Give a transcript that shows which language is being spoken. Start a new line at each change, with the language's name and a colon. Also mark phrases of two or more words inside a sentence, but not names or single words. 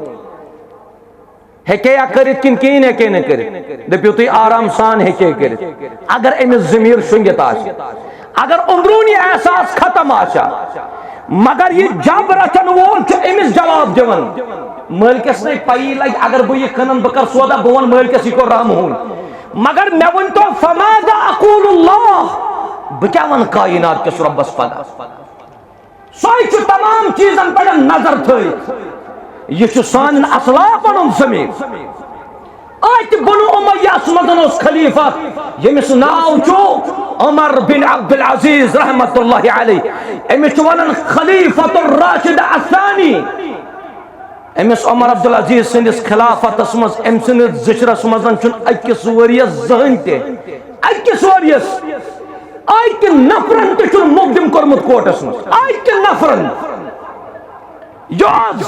Kashmiri: ہیٚکے یا کٔرِتھ کِنہٕ کِہیٖنۍ ہیٚکے نہٕ کٔرِتھ دٔپِو تُہۍ آرام سان ہیٚکے کٔرِتھ اگر أمِس ضمیر شۄنٛگِتھ آسہِ اگر اندرونی احساس ختم آسہِ مگر یہ جب رچن وول چھُ أمِس جواب دِوان مٲلکس نَے پَیی لگہِ اگر بہٕ یہِ کٕنن بہٕ کر سودا بہٕ وَنہٕ مٲلکس یہِ کوٚر رامہٕ ہوٗن مگر مےٚ ؤنۍتو
Arabic: فماذا اقول
Kashmiri: اللہ بہٕ کیٛاہ وَنہٕ کاینات کِس رۄبس پگاہ سۄے چھُ تمام چیٖزن پٮ۪ٹھ نظر تھٲیِتھ یہ چھُ سانٮ۪ن اسلافن ہُنٛد ضمیر اتہِ بنو امیہس منٛز اوس خلیفہ ییٚمِس ناو چھُ عمر بن عبد العزیز
Arabic: رحمۃ اللہ علیہ
Kashmiri: أمِس چھُ ونان خلیفۃ الراشد الثانی أمِس عمر عبد العزیز سٕنٛدِس خلافتس منٛز أمۍ سٕنٛدِس زِچرس منٛز چھُنہٕ أکِس ؤرِیس زٕہٕنۍ تہِ أکِس ؤرِیس اکہِ نفرن تہِ چھُنہٕ مقدم کوٚرمُت کوٹس منٛز اکہِ نفرن یہِ ٲس